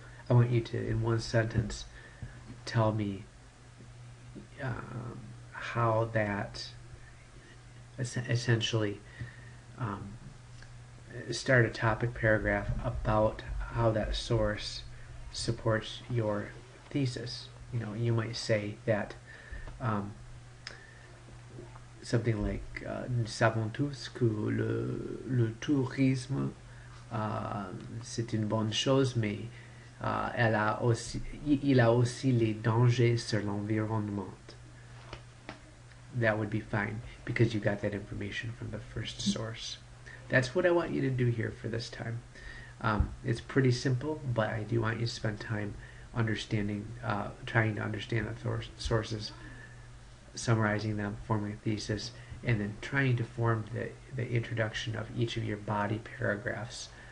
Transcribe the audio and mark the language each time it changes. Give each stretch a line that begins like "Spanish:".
English: I want you to, in one sentence, tell me how that essentially start a topic paragraph about how that source supports your thesis. You know, you might say that something like
French: nous savons tous que le tourisme c'est une bonne chose, mais il a aussi les dangers sur l'environnement.
English: That would be fine because you got that information from the first source. That's what I want you to do here for this time. It's pretty simple, but I do want you to spend time understanding, trying to understand the sources, summarizing them, forming a thesis, and then trying to form the introduction of each of your body paragraphs.